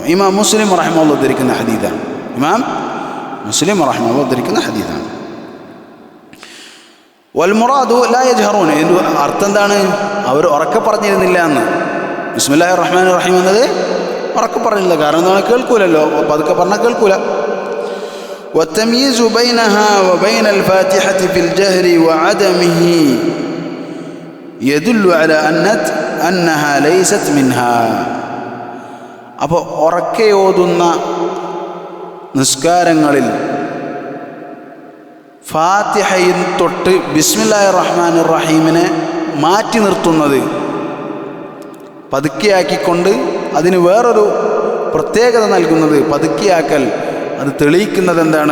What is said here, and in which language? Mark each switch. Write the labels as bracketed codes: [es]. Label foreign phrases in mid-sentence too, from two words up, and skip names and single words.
[ml] ഇമാം മുസ്ലിം റഹിമഹുല്ലാഹ് ഉദ്ധരിക്കുന്ന ഹദീസാണ്. ഇമാം മുസ്ലിം റഹിമഹുല്ലാഹ് ഉദ്ധരിക്കുന്ന ഹദീസാണ്. [ar] والمراد لا يجهرون, [ml] ഇതിൻ്റെ അർത്ഥം എന്താണ്? അവർ ഉറക്കെ പറഞ്ഞിരുന്നില്ല എന്ന്. [ar] بسم الله الرحمن الرحيم [ml] എന്നത് ഉറക്കെ പറഞ്ഞില്ല, കാരണം എന്താണ്? കേൾക്കൂലല്ലോ, പതുക്കെ പറഞ്ഞാൽ കേൾക്കൂല. [ar] والتمييز بينها وبين الفاتحة في الجهر وعدمه يدل على أنها ليست منها. [ml] അപ്പോൾ ഉറക്കെ ഓതുന്ന നിസ്കാരങ്ങളിൽ ഫാത്തിഹയിൽ തൊട്ട് [ar] بسم الله الرحمن الرحيم [ml] മാറ്റി നിർത്തുന്നത്, പതുക്കെയാക്കിക്കൊണ്ട് അതിന് വേറൊരു പ്രത്യേകത നൽകുന്നത്, പതുക്കെയാക്കൽ അത് തെളിയിക്കുന്നത് എന്താണ്?